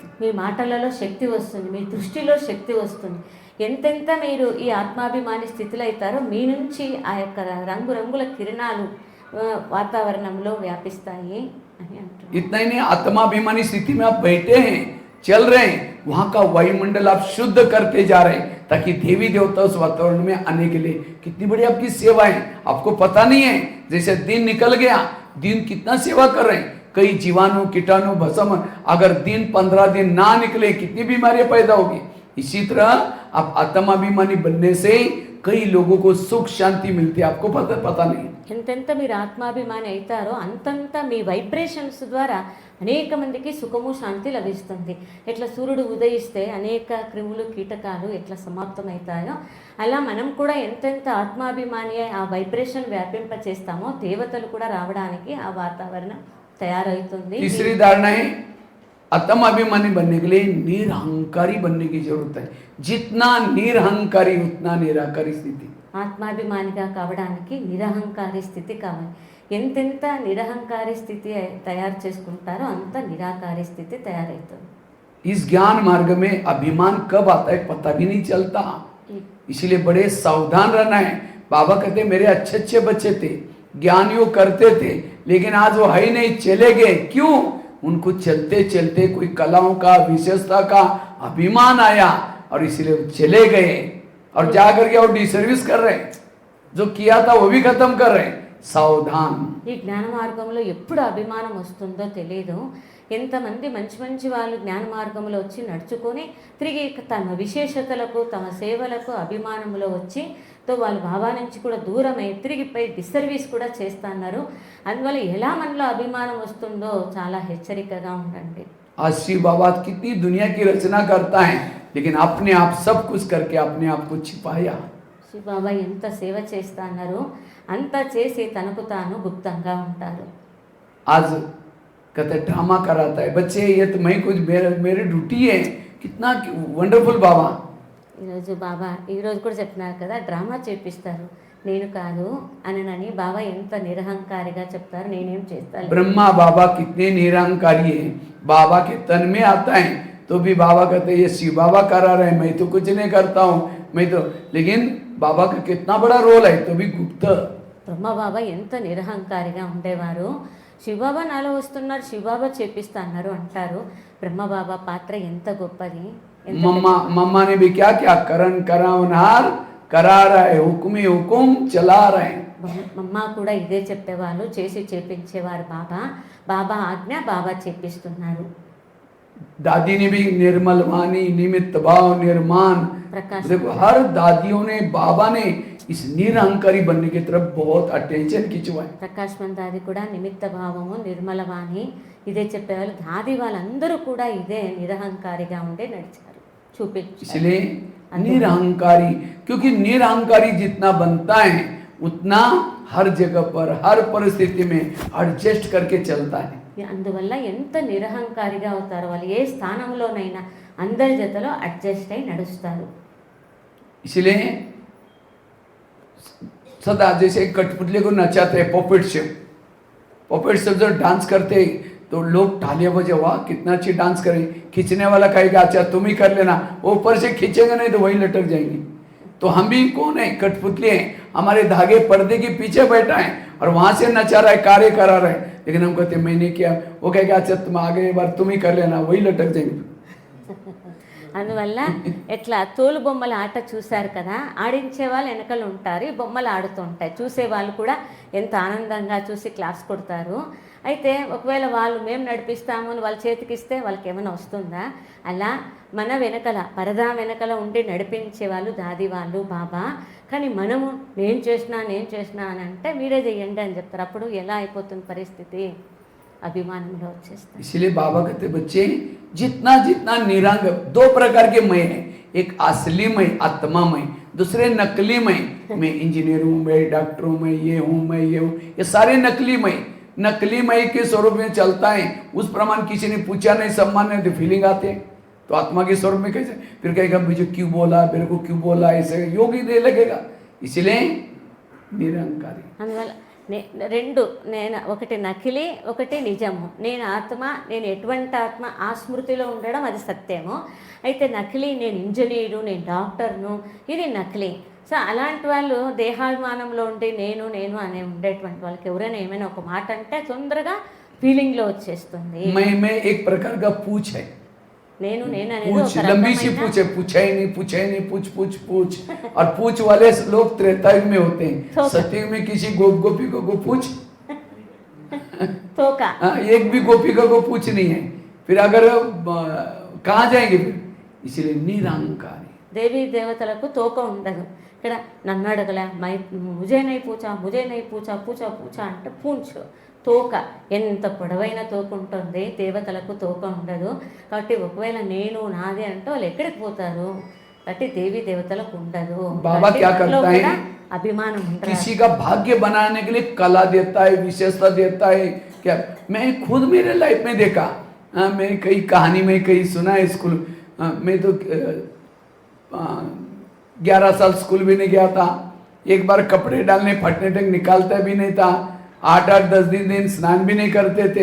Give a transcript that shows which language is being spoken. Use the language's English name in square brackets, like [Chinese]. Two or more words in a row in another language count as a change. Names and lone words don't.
[Telugu] మీ మాటలలో శక్తి వస్తుంది, మీ దృష్టిలో శక్తి వస్తుంది. ఎంతెంత మీరు ఈ ఆత్మాభిమాని స్థితిలో అవుతారో మీ నుంచి ఆ యొక్క రంగురంగుల కిరణాలు వాతావరణంలో వ్యాపిస్తాయి అని అంటున్నారు. [Hindi] इतना ही नहीं, आत्माभिमानी स्थिति में आप बैठे हैं, चल रहे हैं, वहां का वायुमंडल आप शुद्ध करते जा रहे हैं, ताकि देवी देवता उस वातावरण में आने के लिए। कितनी बड़ी आपकी सेवा है, आपको पता नहीं है। जैसे दिन निकल गया, दिन कितना सेवा कर रहे हैं, कई जीवाणु कीटाणु भस्म, अगर दिन 15 दिन ना निकले कितनी बीमारियां पैदा होगी। इसी तरह आप आत्माभिमानी बनने से कई लोगों को सुख शांति मिलती है, आपको पता नहीं। [Telugu] ఎంతెంత మీరు ఆత్మాభిమాని అవుతారో అంతంత మీ వైబ్రేషన్స్ ద్వారా అనేక మందికి సుఖము శాంతి లభిస్తుంది. ఎట్లా సూర్యుడు ఉదయిస్తే అనేక క్రిములు కీటకాలు ఎట్లా సమాప్తమవుతాయో అలా మనం కూడా ఎంతెంత ఆత్మాభిమాని ఆ వైబ్రేషన్ వ్యాపింప చేస్తామో దేవతలు కూడా రావడానికి ఆ వాతావరణం తయారవుతుంది. [Hindi] तीसरी धारणा है, आत्माभिमानी बनने के लिए निरहंकारी बनने की जरूरत है। जितना निरहंकारी उतना निराकारी स्थिति। [Telugu] ఆత్మాభిమానిగా కావడానికి నిరహంకారి స్థితి కావాలి. ఎంతెంత నిరహంకారి స్థితి తయారు చేసుకుంటారో అంత నిరాకారి స్థితి తయారవుతుంది. [Hindi] इस ज्ञान मार्ग में अभिमान कब आता है पता भी नहीं चलता, इसलिए बड़े सावधान रहना है। बाबा कहते मेरे अच्छे अच्छे बच्चे थे, ज्ञानियों करते थे, लेकिन आज वो है ही नहीं, चले गए। क्यों? उनको चलते चलते कोई कलाओं का विशेषता का अभिमान आया, और इसलिए वो चले गए, और जाकर के और डिसर्विस कर रहे हैं, जो किया था वो भी खत्म कर रहे हैं। सावधान। [Telugu] ఈ జ్ఞాన మార్గంలో ఎప్పుడు అభిమానం వస్తుందో తెలియదు. ఎంతమంది మంచి మంచి వాళ్ళు జ్ఞాన మార్గంలో వచ్చి నడుచుకొని తిరిగి తమ విశేషతలకు తమ సేవలకు అభిమానంలో వచ్చి వాళ్ళు బాబా నుంచి కూడా దూరమై తిరిగిపై డిసర్వీస్ కూడా చేస్తున్నారు. అందువల్ల ఎలా మనలో అభిమానం వస్తుందో చాలా హెచ్చరికగా ఉండండి. [Hindi] आज शिव बाबा कितनी दुनिया की रचना करता है, लेकिन अपने आप सब कुछ करके अपने आप को छिपाया। [Telugu] శివ బాబా ఎంత సేవ చేస్తున్నారు, అంత చేసి తనకు తాను గుప్తంగా ఉంటారు. [Hindi] आज कहते ड्रामा कराता है, बच्चे ये तो मैं कुछ मेरी ड्यूटी है। कितना वंडरफुल बाबा। [Telugu] ఈరోజు బాబా ఈరోజు కూడా చెప్తున్నారు కదా, డ్రామా చేపిస్తారు, నేను కాదు అనని బాబా ఎంత నిరహంకారిగా చెప్తారు, నేనేం చేస్తాను. [Hindi] ब्रह्मा बाबा कितने निरहंकारी है, बाबा के तन में आता है तो भी बाबा कहते ये शिव बाबा करा रहे हैं, मैं तो कुछ नहीं करता हूँ, मैं तो। लेकिन बाबा का कितना बड़ा रोल है, तो भी गुप्त। [Telugu] బ్రహ్మ బాబా ఎంత నిరహంకారిగా ఉండేవారు. శివబాబా నాలో వస్తున్నారు, శివబాబా చేపిస్తా అన్నారు అంటారు. బ్రహ్మబాబా పాత్ర ఎంత గొప్పది. [Hindi] मम्मा ने भी क्या क्या करण करावनहार करा रहा है, हुक्म ही हुक्म चला रहे हैं। [Telugu] అమ్మ కూడా ఇదే చెప్పేవాళ్ళు, చేసి చేపించేవారు బాబా. బాబా ఆజ్ఞ బాబా చేపిస్తున్నారు. [Hindi] दादी ने भी निर्मल वाणी, निमित्त भाव, निर्माण, प्रकाश देखो हर दादियों ने, बाबा ने इस निरहंकारी बनने की तरफ बहुत अटेंशन खिंचवाए। [Telugu] ప్రకాష్ మందాది కూడా నిమిత్త భావము, నిర్మల వాణి ఇదే చెప్పేవాళ్ళు. దాది వాళ్ళందరూ కూడా ఇదే నిరహంకారిగా ఉండే నడిచారు, చూపించారు. [Hindi] इसलिए निरहंकारी, क्योंकि निरहंकारी जितना बनता है उतना हर जगह पर, हर परिस्थिति में एडजस्ट करके चलता है। [Telugu] అందువల్ల ఎంత నిరహంకారిగా అవుతారో వాళ్ళు, ఏ స్థానంలోనైనా అందరి జతలో అడ్జస్ట్ అయి నడుస్తారు. [Hindi] इसलिए सदा जैसे कठपुतली को नचाते हैं पॉपेट से जब डांस करते तो लोग तालियां बजे, वाह कितना अच्छी डांस करें। खींचने वाला कहेगा अच्छा तुम ही कर लेना, वो ऊपर से खींचेगा नहीं तो वही लटक जाएंगे। तो हम भी कौन है, कठपुतली हैं, हमारे धागे पर्दे के पीछे बैठा है और वहां से नचा रहा है, कार्य करा रहा है, लेकिन हम कहते मैंने किया, वो कहेगा अच्छा तुम आगे एक बार तुम ही कर लेना, वही लटक जाएंगे। [Telugu] అందువల్ల ఎట్లా తోలు బొమ్మల ఆట చూశారు కదా, ఆడించే వాళ్ళు వెనకలు ఉంటారు, ఈ బొమ్మలు ఆడుతూ ఉంటాయి, చూసే వాళ్ళు కూడా ఎంత ఆనందంగా చూసి క్లాస్ కొడతారు. అయితే ఒకవేళ వాళ్ళు మేము నడిపిస్తాము అని వాళ్ళ చేతికి ఇస్తే వాళ్ళకి ఏమైనా వస్తుందా? అలా మన వెనకల, పరదా వెనకల ఉండి నడిపించే వాళ్ళు దాది వాళ్ళు, బాబా. కానీ మనము నేను చేసినా అని అంటే మీరే చెయ్యండి అని చెప్తారు. అప్పుడు ఎలా అయిపోతుంది పరిస్థితి? అభిమానంలో వచ్చేస్తాయి. [Hindi] इसलिए बाबा कहते बच्चे जितना जितना निरंग, दो प्रकार के मैं हैं, एक असली मैं आत्मामय, दूसरे नकली मैं इंजीनियर हूँ, मैं डॉक्टर हूँ, मैं ये हूँ, मैं ये हूँ, ये सारे नकली मय के स्वरूप में चलता है। उस प्रमाण किसी ने पूछा नहीं, सम्मान नहीं, तो फीलिंग आते हैं। तो आत्मा के स्वरूप में कैसे, फिर कहेगा मुझे क्यों बोला, मेरे को क्यों बोला, ऐसे योगी दे लगेगा। इसलिए निरंकारी। [Telugu] అందువల్ల రెండు, నేను ఒకటి నకిలీ, ఒకటి నిజము. నేను ఆత్మ, నేను ఎటువంటి ఆత్మ, ఆ స్మృతిలో ఉండడం అది సత్యము. అయితే నకిలీ, నేను ఇంజనీరు, నేను డాక్టర్ను, ఇది నకిలీ. సో అలాంటి వాళ్ళు దేహాభిమానంలో ఉండి నేను అనే ఉండేటువంటి వాళ్ళకి ఎవరైనా ఏమైనా ఒక మాట అంటే తొందరగా ఫీలింగ్లో వచ్చేస్తుంది. [Hindi] मैं एक प्रकार का पूछ है, [Telugu] నేను అనేది [Hindi] पूछ [Telugu] ఒక [Hindi] लंबी सी [Telugu] రకమైన [Hindi] पूछ है, पूछा ही नहीं पूछ और पूछ वाले लोग त्रेतायुग में होते हैं, थोका। सतयुग में किसी गोपी को पूछ, [Telugu] తోక. [Hindi] एक भी गोपिका को पूछ नहीं है, फिर अगर कहाँ जाएंगे फिर? इसलिए निरंकारी। [Telugu] దేవీ దేవతలకు తోక ఉండదు. ఇక్కడ నన్ను అడగలే, [Hindi] मुझे नहीं पूछा पूछा [Telugu] అంటే పూంచు తోక. ఎంత పొడవైన తోక ఉంటుంది, దేవతలకు తోక ఉండదు. కాబట్టి ఒకవేళ నేను నాది అంటే వాళ్ళు ఎక్కడికి పోతారు? కాబట్టి దేవీ దేవతలకు ఉండదు. [Hindi] बाबा क्या करता है, [Telugu] అభిమానం ఉండదు. [Hindi] किसी का भाग्य बनाने के लिए कला देता है, विशेषता देता है। क्या मैं खुद मेरे लाइफ में देखा, मैंने कई कहानी में कई सुना है स्कूल मैं तो 11 साल स्कूल भी नहीं गया था। एक बार कपड़े डालने फटने तक निकालता भी नहीं था, 8-10 दिन स्नान भी नहीं करते थे।